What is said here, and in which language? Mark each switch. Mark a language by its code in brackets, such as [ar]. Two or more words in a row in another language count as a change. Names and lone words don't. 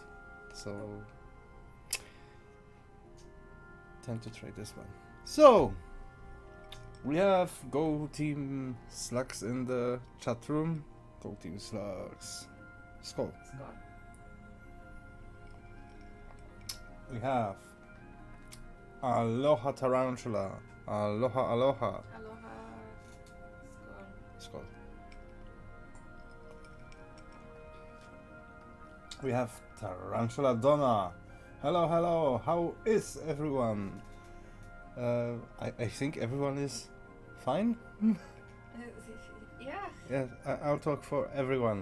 [en] So time to try this one. So we have Go Team Slugs in the chat room. Go Team Slugs. Skål. Skål. We have Aloha Tarantula. Aloha Aloha. Aloha. Skål. Skål. We have Tarantula Donna. Hello, hello. How is everyone? I think everyone is fine. Yeah. Yeah, I'll talk for everyone.